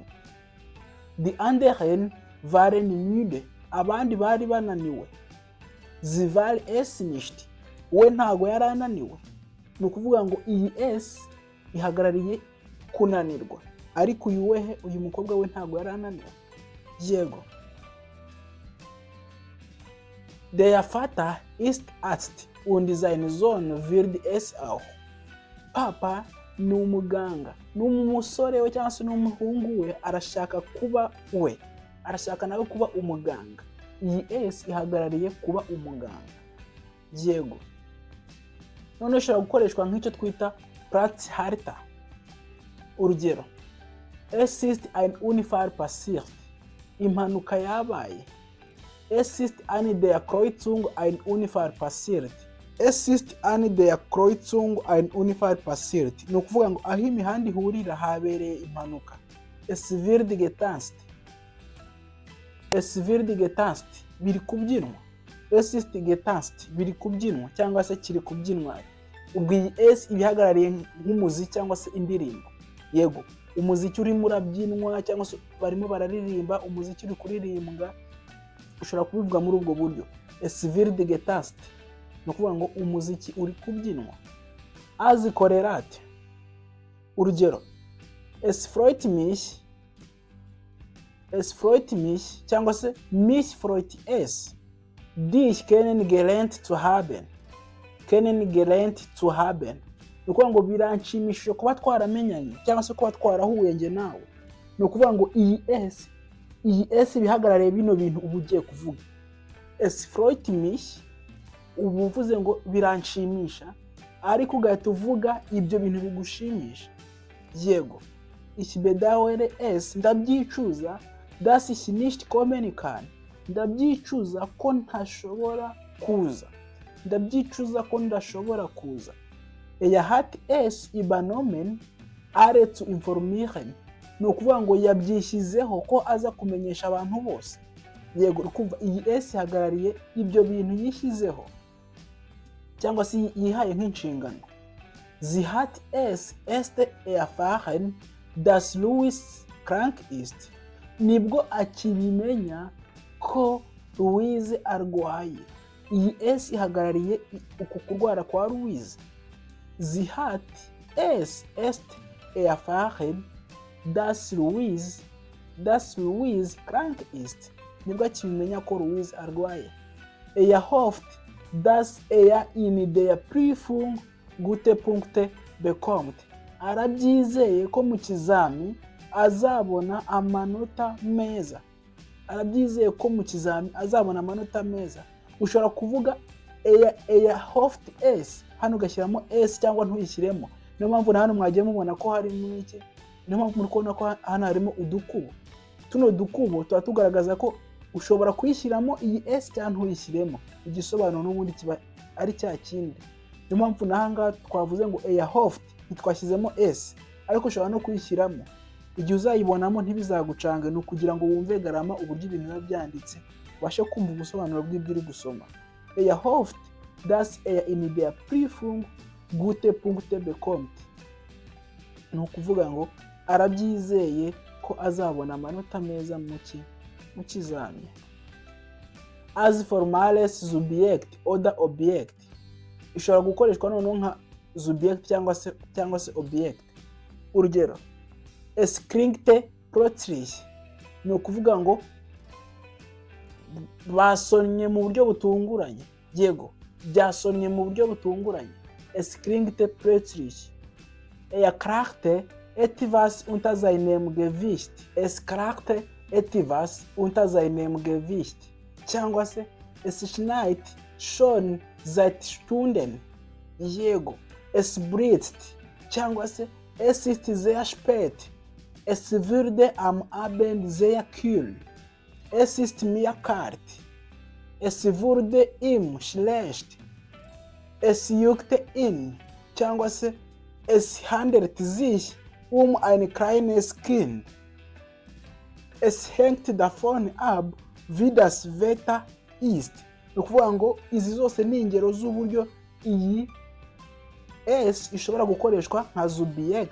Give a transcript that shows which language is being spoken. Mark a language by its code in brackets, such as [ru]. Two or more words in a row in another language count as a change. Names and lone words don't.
[de] Die anderen waren müde. [rw] Abandi bari bananiwe. [de] Sie war es nicht. [rw] We ntago yarananiwe. Ni ukuvuga ngo iyi s ihagarariye kunanirwa. Ariko uyu mukobwa we ntago yarananiwe. Diego. [de] Der Vater ist Arzt und sein Sohn wird es auch. [rw] Papa ni umuganga. Ni umusore we cyangwa se n'umuhungu we arashaka kuba we. Arashaka nawe kuba umuganga. Iyi s ihagarariye kuba umuganga. Diego. None ushobora gukoreshwa nk'icyo twita Platzhalter. Urugero. [de] Es ist ein Unfall passiert. [rw] Impanuka yabaye. [de] Es ist an der Kreuzung ein Unfall passiert. Es ist an der Kreuzung ein Unfall passiert. [rw] Ni ukuvuga ngo aho imihanda ihurira habereye impanuka. [de] Es wird getanzt. Es wird getanzt. [rw] Biri kubyinwa. [de] Es ist getanzt. [rw] Biri kubyinwa cyangwa se kiri kubyinwa. Ubwo iyi s ibihagarariye nk'umuziki cyangwa se indirimbo. Yego, umuziki urimo urabyinwa cyangwa se barimo bararirimba, umuziki uri kuririmbwa ushobora kubivuga muri ubwo buryo. [de] Es wird getanzt. [rw] No kuvuga ngo umuziki uri kubyinwa. [de] As correlate. Urugero. Es freut mich [rw] cyangwa se [de] mich freut es. Dich kennengelernt zu haben. kennengelernt zu haben. [rw] Ni ukuvuga ngo biranshimishije kuba twaramenyanye cyangwa se kuba twarahuye njye nawe. Ni ukuvuga ngo iyi S bihagarariye bino bintu uba ugiye kuvuga. [de] Es freut mich, [rw] uba uvuze ngo biranshimisha, ariko ugahita uvuga ibyo bintu bigushimisha. Yego, [de] ich bedauere es, ndabyicuza, dass ich nicht kommen kann, [rw] ndabyicuza ko ntashobora kuza, ndabyicuza ko ndashobora kuza. [de] Hat es übernommen, alle zu informieren, [rw] ni ukuvuga ngo yabyishyizeho ko aza kumenyesha abantu bose. Yego, ukumva iyi S ihagarariye ibyo bintu yishyizeho cyangwa se yihaye nk'inshingano. [de] Sie hat es erst erfahren, dass Louis krank ist, [rw] nibwo akibimenya ko Louise arwaye. Iyi S ihagarariye uku kurwara kwa Louise. [de] Sie hat es erst erfahren, dass Louise krank ist, [rw] nibwo akibimenya ko Louise arwaye. [de] Hofft, dass in der Prüfung gute Punkte bekommt, [rw] arabyizeye ko mu kizami azabona amanota meza. Arabyizeye ko mu kizami azabona amanota meza. Ushobora kuvuga [de] hofft es, [rw] hano ugashyiramo S cyangwa ntuyishyiremo. Niyo mpamvu na hano mwagiye mubona ko harimo iki, niyo mpamvu muri kubona ko hano harimo udukubo. Tuno dukubo tuba tugaragaza ko ushobora kuyishyiramo iyi S cyangwa ntuyishyiremo. Igisobanuro n'ubundi kiba ari cya kindi. Niyo mpamvu n'ahangaha twavuze ngo hofft ntitwashyizemo S, ariko ushobora no kuyishyiramo. Igihe uzayibonamo ntibizagucange, ni ukugira ngo wumve garama uburyo ibintu biba byanditse, ubashe kumva ubusobanuro bw'ibyo uri gusoma. [de] Hofft, dass in der Prüfung gute Punkte bekommt, [rw] ni ukuvuga ngo arabyizeye ko azabona amanota meza mu kizami. [de] As formales Subjekt oder Objekt, [rw] ishobora gukoreshwa noneho nka Subjekt cyangwa se Objekt. Urugero, [de] es klingt plötzlich, [rw] ni ukuvuga ngo basonnye mu buryo butunguranye. Yego, byasonnye mu buryo butunguranye. [de] Es klingt plötzlich. Krachte etwas unter seinem Gewicht. Es krachte etwas unter seinem Gewicht. [rw] Cyangwa se [de] es schneit schon seit Stunden. Yego, es blitzt. [rw] Cyangwa se [de] es ist sehr spät. Es würde am Abend sehr kühl. Es ist mir kalt. Es wurde ihm schlecht. Es juckte ihn. [rw] Cyangwa se [de] es handelt sich ein kleines Kind. Es hängt davon ab, wie das Wetter ist. [rw] Ni ukuvuga ngo izi zose ni ingero z'uburyo iyi S ishobora gukoreshwa nka Subjekt.